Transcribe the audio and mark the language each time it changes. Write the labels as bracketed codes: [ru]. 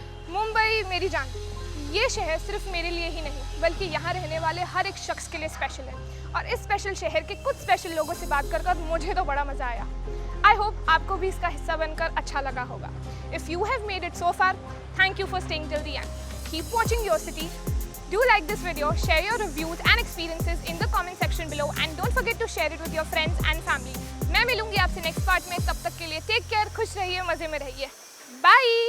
[hi] मुंबई मेरी जान, ये शहर सिर्फ मेरे लिए ही नहीं बल्कि यहाँ रहने वाले हर एक शख्स के लिए स्पेशल है। और इस स्पेशल शहर के कुछ स्पेशल लोगों से बात कर मुझे तो बड़ा मज़ा आया। [en] I hope [hi] आपको भी इसका हिस्सा बनकर अच्छा लगा होगा। [en] If you have made it so far, thank you for staying till the end. Keep watching Yourcity. Do like this video, share your reviews and experiences in the comment section below and don't forget to share it with your friends and family. [hi] मैं मिलूंगी आपसे next part में, तब तक के लिए [en] take care, [hi] खुश रहिए, मज़े में रहिए, बाय।